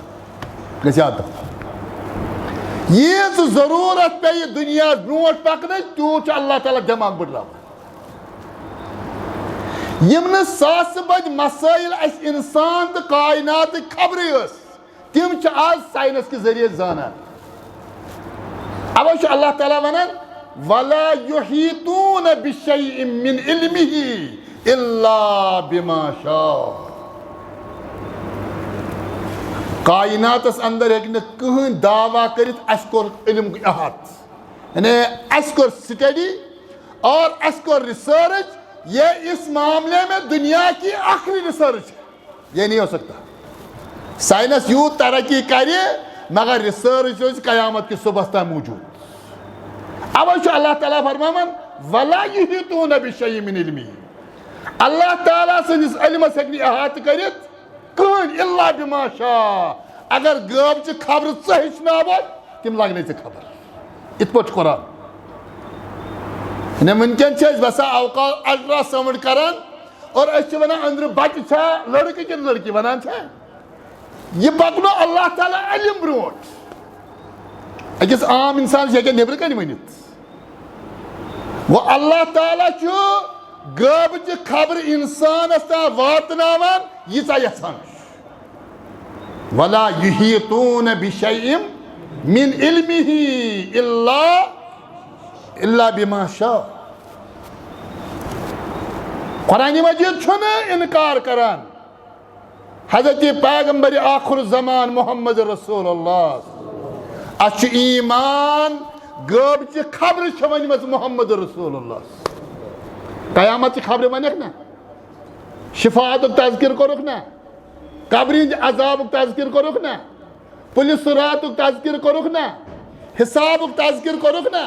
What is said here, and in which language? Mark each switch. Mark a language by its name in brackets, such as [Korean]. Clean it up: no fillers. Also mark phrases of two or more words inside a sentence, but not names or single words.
[Kashmiri] گژھِ یاد تھاوُن ییٖژ ضروٗرت پیٚیہِ دُنیاہس برونٛٹھ پکنٕچ تیوٗت چھُ اللہ تعالیٰ دٮ۪ماغ بٔڑراوان. یِم نہٕ ساسہٕ بٔدۍ مسٲیِل اَسہِ اِنسان تہٕ کائناتٕکۍ خبرٕے ٲس، تِم چھِ آز ساینس کہِ ذٔریعہٕ زانان. اَوے چھُ اللہ تعالیٰ ونان [Arabic] وَلَا يُحِيطُونَ بِشَيْءٍ مِّنْ عِلْمِهِ إِلَّا بِمَا شَاءَ. [Kashmiri] کائناتس اندر ہیٚکہِ نہٕ کٕہٕنۍ دعویٰ کٔرِتھ اَسہِ کوٚر علم احاطہ، یعنی اَسہِ کوٚر سٹڈی اور اَسہِ کوٚر ریسرچ. [Urdu] یہ اس معاملے میں دنیا کی آخری ریسرچ ہے، یہ نہیں ہو سکتا. سائنس یوں ترقی کرے مگر ریسرچ روز قیامت کی صبح تام موجود. [Kashmiri] اب اللہ تعالیٰ فرماون [Arabic] وَلَا يُحِيطُونَ بِشَيْءٍ مِّنْ عِلْمِهِ. [Kashmiri] اللہ تعالیٰ سٕنٛدِس علمس ہیٚکہِ نہٕ احاطہٕ کٔرِتھ کٕہٕنۍ [Arabic] اِلَّا بِمَا شاء. [Kashmiri] اگر غٲبچہِ خبرٕ ژٕ ہیٚچھناوکھ تِم لگنَے ژےٚ خبر. یِتھ پٲٹھۍ چھُ قرآن. ونکین چھِ بسا اوقات [English] ultra sound [Kashmiri] کران اور أسۍ چھِ ونان أنٛدرٕ بچہِ چھا لڑکہٕ کِنہٕ لڑکی ونان چھا. یہِ پکنو اللہ تعالیٰ علم برونٛٹھ. أکِس عام انسانس ہیٚکہِ نیٚبرٕ کنہِ ؤنِتھ. وۄنۍ اللہ تعالیٰ چھُ غٲبچہِ خبرٕ انسانس تام واتناوان ییٖژاہ یژھان چھُ. [Arabic] وَلَا يُحِيطُونَ بِشَيْءٍ مِّنْ عِلْمِهِ إِلَّا بِمَا شاء. [Kashmiri] قرآن مجید چھُنہٕ انکار کران حضرت پیغمبر آخر الزمان محمد رسول اللہ. اَسہِ چھُ ایمان غٲبچہِ خبرٕ چھِ ؤنمٕژ محمد رسول اللہ. قیامتچہِ خبرٕ ونیکھ نا، شفاعتُک تذکر کوٚرُکھ نا، قبرِ ہِنٛدِ عذابُک تذکر کوٚرُکھ نا، پُلہِ صراطُک تذکر کوٚرُکھ نا، حسابُک تذکر کوٚرُکھ نا.